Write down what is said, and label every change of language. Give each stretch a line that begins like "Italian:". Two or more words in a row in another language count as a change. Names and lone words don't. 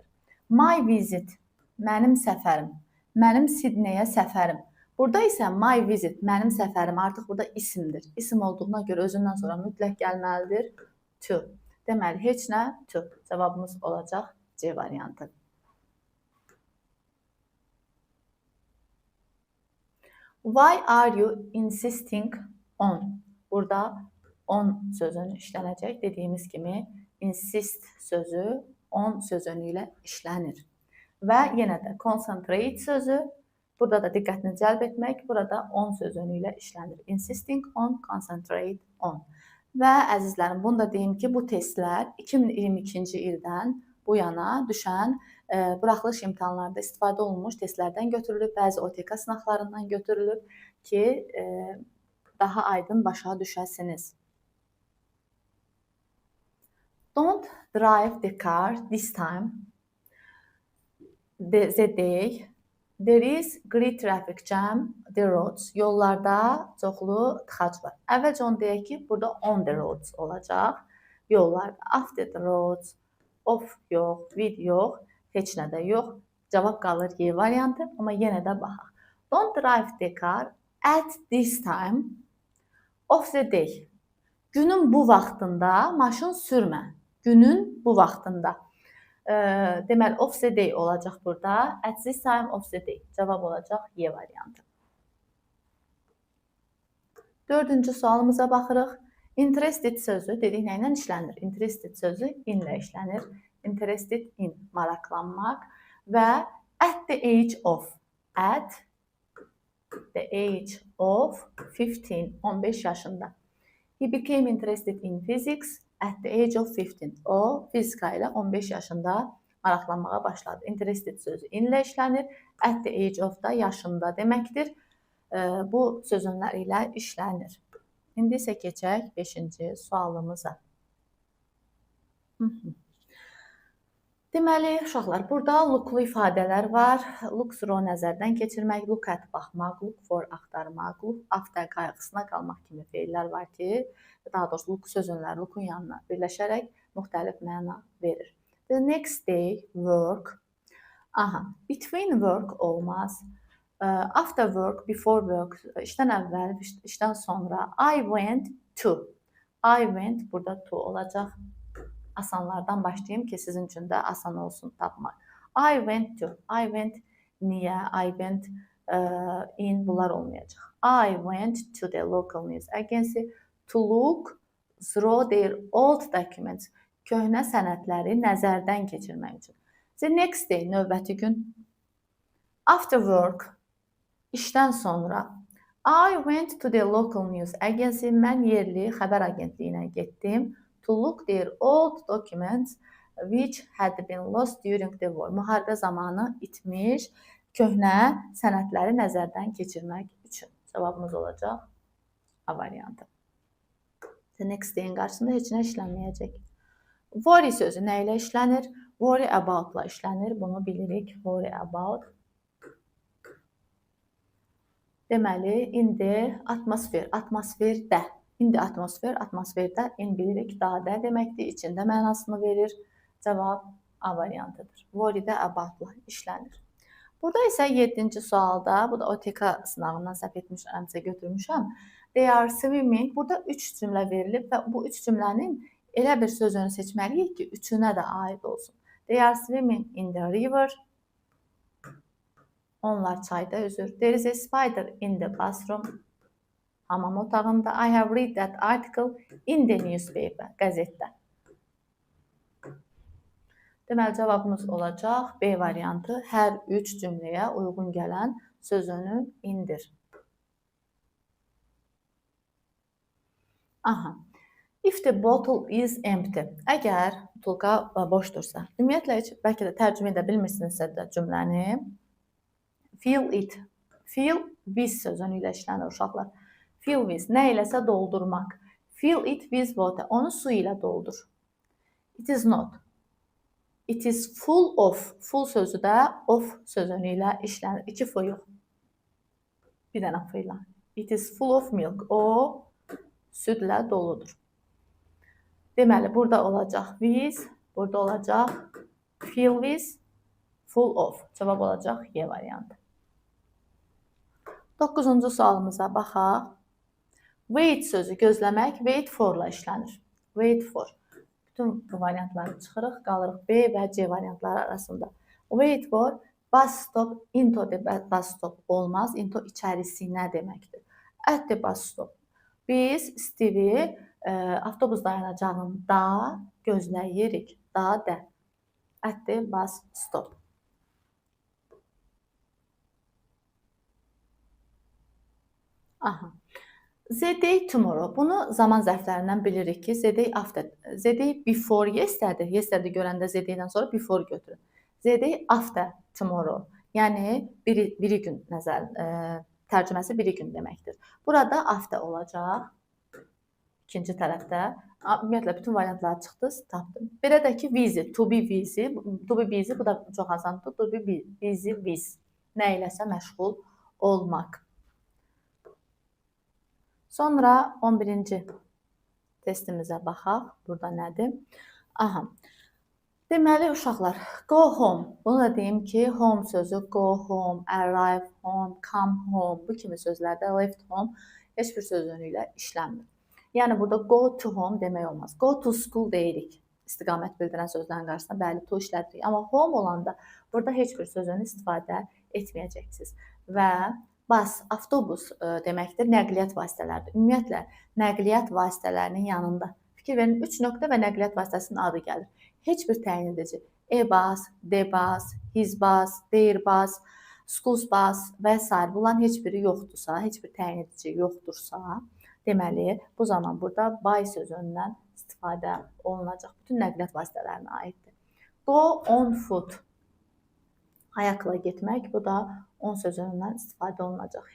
English: My visit,
Azerbaijani: mənim səfərim. Mənim Sidneyə səfərim. Burada isə
English: my visit,
Azerbaijani: mənim səfərim artıq burada isimdir. İsim olduğuna görə özündən sonra mütləq gəlməlidir to. Deməli, heç nə to. Cavabımız olacaq C variantı.
English: Why are you insisting on?
Azerbaijani: Burada on sözünü işlənəcək. Dediyimiz kimi insist sözü on sözünü ilə işlənir. Və yenə də concentrate sözü, burada da diqqətini cəlb etmək, burada on sözünü ilə işlənir.
English: Insisting on, concentrate on.
Azerbaijani: Və əzizlərim, bunu da deyim ki, bu testlər 2022-ci ildən bu yana düşən buraxılış imtahanlarında istifadə olunmuş testlərdən götürülüb, bəzi OTK sınaqlarından götürülüb ki, daha aydın başa düşəsiniz.
English: Don't drive the car this time. The day there is great traffic jam the roads.
Azerbaijani: Yollarda çoxlu tıxac var. Əvvəlcə onu deyək ki, burada
English: on the roads
Azerbaijani: olacaq. Yollarda.
English: After the roads,
Azerbaijani: off yox, with yox, heç nə də yox. Cavab qalır Y variantı, amma yenə də baxaq.
English: Don't drive the car at this time of the day.
Azerbaijani: Günün bu vaxtında maşın sürmə. Günün bu vaxtında. Deməli,
English: of the day
Azerbaijani: olacaq burada.
English: At this time of the day.
Azerbaijani: Cavab olacaq Y variantı. Dördüncü sualımıza baxırıq. Interested sözü dedik nə ilə işlənir? Interested sözü in ilə işlənir.
English: Interested in,
Azerbaijani: maraqlanmaq və
English: at the age of. At the age of 15 yaşında. He became interested in physics at the age of 15.
Azerbaijani: O, fizika ilə 15 yaşında maraqlanmağa başladı. Interested sözü in ilə işlənir.
English: At the age of
Azerbaijani: da yaşında deməkdir. Bu sözünlər ilə işlənir. İndi isə keçək 5-ci sualımıza. Deməli, uşaqlar, burada looklu ifadələr var.
English: Look through
Azerbaijani: nəzərdən keçirmək,
English: look at
Azerbaijani: baxmaq,
English: look for
Azerbaijani: axtarmaq,
English: look after
Azerbaijani: qayğısına qalmaq kimi feillər var ki, daha doğrusu look sözünlər lookun yanına birləşərək müxtəlif məna verir.
English: The next day, work. Between work olmaz. After work, before work,
Azerbaijani: işdən əvvəl, işdən sonra.
English: I went to. I went burada to olacaq.
Azerbaijani: Asanlardan başlayayım ki, sizin üçün də asan olsun tapmaq.
English: I went to. I went niyə? I went in
Azerbaijani: bunlar olmayacaq.
English: I went to the local news agency to look through their old documents.
Azerbaijani: Köhnə sənədləri nəzərdən keçirmək üçün.
English: The next day,
Azerbaijani: növbəti gün.
English: After work,
Azerbaijani: işdən sonra.
English: I went to the local news agency.
Azerbaijani: Mən yerli xəbər agentliyinə getdim.
English: To look their old documents which had been lost during the war.
Azerbaijani: Müharibə zamanı itmiş köhnə sənədləri nəzərdən keçirmək üçün. Cavabımız olacaq A variantı.
English: The next day-
Azerbaijani: in qarşısında heç nə işlənməyəcək. Worry sözü nə ilə işlənir?
English: Worry about-
Azerbaijani: la işlənir. Bunu bilirik.
English: Worry about.
Azerbaijani: Deməli, indi atmosfer, atmosferdə. İndi atmosfer, atmosferdə in bilirik dadə deməkdir, içində mənasını verir. Cavab A variantıdır. Worry-də about-la işlənir. Burada isə 7-ci sualda, bu da OTK sınavından səhv etmişəmsə götürmüşəm.
English: They are swimming.
Azerbaijani: Burada 3 cümlə verilib və bu 3 cümlənin elə bir sözünü seçməliyik ki, üçünə də aid olsun.
English: They are swimming in the river.
Azerbaijani: Onlar çayda üzür.
English: There is a spider in the bathroom.
Azerbaijani: Hamam otağında.
English: I have read that article in the newspaper.
Azerbaijani: Qəzetdə. Deməli, cavabımız olacaq B variantı. Hər üç cümləyə uyğun gələn sözünü indir. Aha.
English: If the bottle is empty.
Azerbaijani: Əgər butulka boşdursa. Ümumiyyətlə, bəlkə də tərcümə edə bilmirsinizsə də cümləni.
English: Fill it. Fill with
Azerbaijani: sözünü ilə işlənir uşaqlar.
English: Fill with.
Azerbaijani: Nə iləsə doldurmaq.
English: Fill it with water.
Azerbaijani: Onu su ilə doldur.
English: It is not. It is full of.
Azerbaijani: Full sözü də of sözünü ilə işlənir. İki f yox. Bir dənə f ilə.
English: It is full of milk.
Azerbaijani: O südlə doludur. Deməli, burada olacaq with, burada olacaq
English: fill with, full of.
Azerbaijani: Cavab olacaq Y variantı. 9-cu sualımıza baxaq. Wait sözü gözləmək,
English: wait for-la işlənir. Wait for.
Azerbaijani: Bütün bu variantları çıxırıq, qalırıq B və C variantları arasında.
English: Wait for, bus stop, into the bus stop olmaz.
Azerbaijani: Into içərisinə deməkdir.
English: At the bus stop.
Azerbaijani: Biz Steve avtobus dayanacağında gözləyirik. Da də.
English: At the bus stop. Aha. The day tomorrow.
Azerbaijani: Bunu zaman zərflərindən bilirik ki,
English: the day after. The day before yesterday.
Azerbaijani: Yesterday görəndə
English: the day-
Azerbaijani: dən sonra before götürün.
English: The day after tomorrow.
Azerbaijani: Yəni biri gün tərcüməsi biri gün deməkdir. Burada after olacaq. İkinci tərəfdə. Ümumiyyətlə, bütün variantlar çıxdı, tapdım. Belə də ki,
English: busy, to be busy. To be busy,
Azerbaijani: bu da çox asandır.
English: To be busy, with.
Azerbaijani: Nə iləsə məşğul olmaq. Sonra 11-ci testimizə baxaq. Burada nədir? Aha. Deməli, uşaqlar,
English: go home.
Azerbaijani: Bunu da deyim ki, home sözü
English: go home, arrive home, come home.
Azerbaijani: Bu kimi sözlərdə
English: left home
Azerbaijani: heç bir sözünü ilə işlənmir. Yəni, burada
English: go to home
Azerbaijani: demək olmaz.
English: Go to school deyirik.
Azerbaijani: İstiqamət bildirən sözlərin qarşısında bəli, to işlədirik. Amma home olanda burada heç bir sözünü istifadə etməyəcəksiniz. Və bus, avtobus deməkdir, nəqliyyat vasitələridir. Ümumiyyətlə, nəqliyyat vasitələrinin yanında fikir verin, 3 nöqtə və nəqliyyat vasitəsinin adı gəlir. Heç bir təyin edici.
English: E-bus, D-bus, his bus, their bus, school's bus və s.
Azerbaijani: Bunların heç biri yoxdursa, heç bir təyin edici yoxdursa, deməli, bu zaman burada by sözündən istifadə olunacaq. Bütün nəqliyyat vasitələrinə aiddir.
English: Go on foot.
Azerbaijani: Ayaqla getmək, bu da on sözündən istifadə olunacaq.